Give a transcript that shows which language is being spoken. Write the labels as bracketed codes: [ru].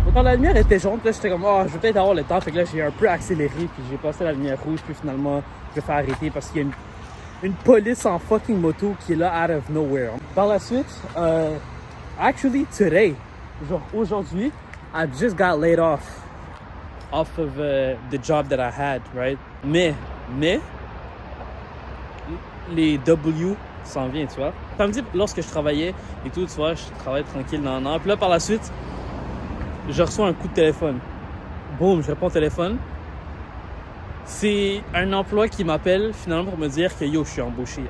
[fr] Quand la lumière était jaune, là j'étais comme, je vais peut-être avoir le temps. Fait que là j'ai un peu accéléré, puis j'ai passé la lumière rouge, puis finalement je vais faire arrêter parce qu'il y a une police en fucking moto qui est là [en] out of nowhere. [fr] Par la suite, [en] actually today, [fr] genre aujourd'hui, [en] I just got laid off of the job that I had, right? [fr] Mais, les W s'en viennent, tu vois. Samedi, lorsque je travaillais et tout, tu vois, je travaillais tranquille dans un an. Puis là, par la suite, je reçois un coup de téléphone. Boum, je réponds au téléphone. C'est un emploi qui m'appelle finalement pour me dire que yo, je suis embauché.